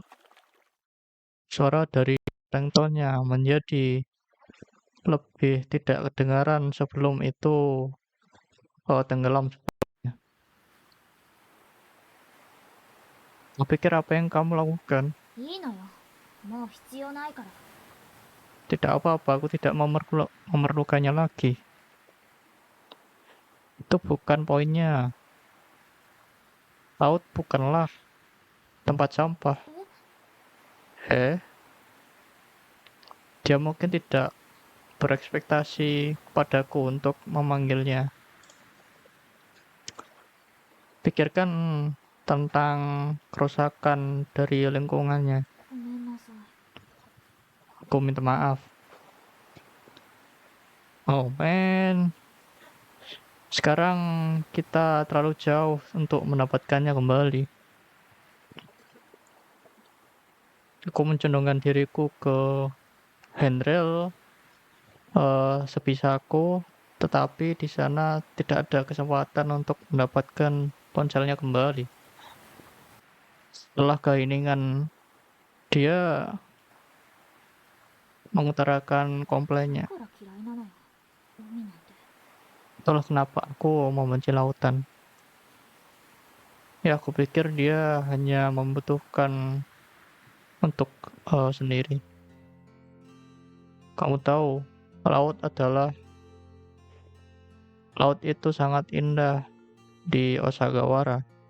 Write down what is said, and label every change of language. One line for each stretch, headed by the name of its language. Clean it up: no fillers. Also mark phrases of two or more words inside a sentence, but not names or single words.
Indonesian: Suara dari ringtone-nya menjadi lebih tidak kedengaran sebelum itu tenggelam. Kupikir apa yang kamu lakukan?
Japanese: いいのよ。もう必要ないから。
Indonesian: Tidak apa-apa, aku tidak memerlukannya lagi. Itu bukan poinnya. Laut bukanlah tempat sampah. Dia mungkin tidak berekspektasi padaku untuk memanggilnya. Pikirkan tentang kerusakan dari lingkungannya.
Japanese: ごめんなさい。
Indonesian: Aku minta maaf.
English: Oh man,
Indonesian: sekarang kita terlalu jauh untuk mendapatkannya kembali. Aku mencondongkan diriku ke handrail sebisaku, tetapi di sana tidak ada kesempatan untuk mendapatkan ponselnya kembali. Setelah keheningan, dia mengutarakan komplainnya.
Japanese: だから嫌いなのよ。海なんて。
Indonesian: Itulah kenapa aku membenci lautan. Ya, aku pikir dia hanya membutuhkan untuk sendiri. Kamu tahu, laut itu sangat indah di Osagawara.